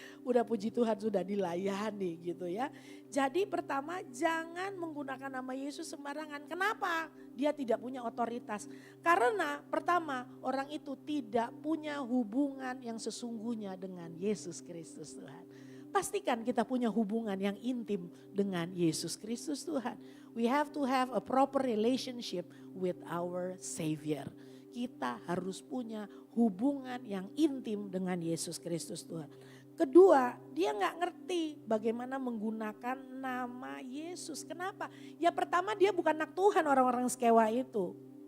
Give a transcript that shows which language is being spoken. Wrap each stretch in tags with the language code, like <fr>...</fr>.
<id>Udah puji Tuhan sudah dilayani gitu ya. Jadi pertama jangan menggunakan nama Yesus sembarangan. Kenapa? Dia tidak punya otoritas. Karena pertama orang itu tidak punya hubungan yang sesungguhnya dengan Yesus Kristus Tuhan. Pastikan kita punya hubungan yang intim dengan Yesus Kristus Tuhan.</id> <en>We have to have a proper relationship with our Savior.</en> <id>Kita harus punya hubungan yang intim dengan Yesus Kristus Tuhan. Kedua, dia gak ngerti bagaimana menggunakan nama Yesus. Kenapa? Ya pertama dia bukan anak Tuhan orang-orang Skewa itu.</id>